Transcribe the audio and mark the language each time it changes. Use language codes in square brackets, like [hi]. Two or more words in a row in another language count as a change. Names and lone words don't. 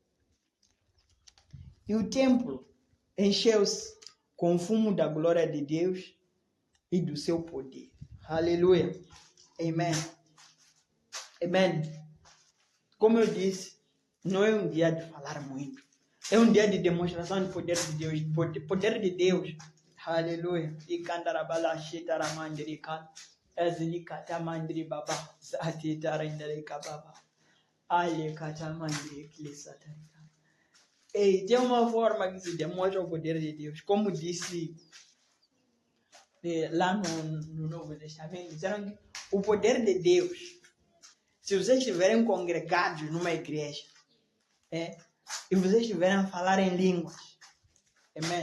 [pt] E o templo encheu-se com o fumo da glória de Deus e do seu poder. Aleluia. Amém. Amém. Como eu disse, não é um dia de falar muito. É um dia de demonstração do poder de Deus. Poder de Deus. Aleluia. E cantarabala shitaramandrika. Ezlikata mandri baba. Zati tarindarika baba. Ale kata mandri klisatarika. E tem uma forma que se demonstra o poder de Deus. Como disse lá no Novo Testamento, disseram que o poder de Deus, se vocês estiverem congregados numa igreja, e vocês estiverem a falar em línguas, amém?